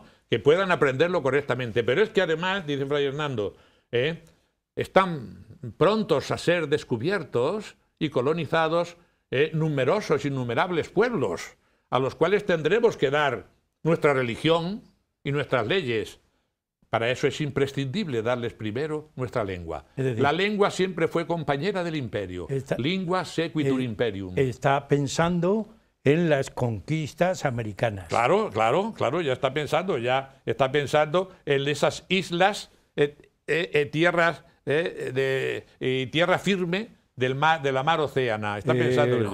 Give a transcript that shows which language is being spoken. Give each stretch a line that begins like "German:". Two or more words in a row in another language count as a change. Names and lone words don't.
Spanish: que puedan aprenderlo correctamente. Pero es que además, dice Fray Hernando, están prontos a ser descubiertos y colonizados numerosos, innumerables pueblos, a los cuales tendremos que dar nuestra religión y nuestras leyes. Para eso es imprescindible darles primero nuestra lengua. Es decir, la lengua siempre fue compañera del imperio.
Latin: Lingua sequitur imperium.
Spanish: Está pensando en las conquistas americanas. Claro, claro, claro, ya está pensando en esas islas, tierras, tierra firme de la mar Océana. Está pensando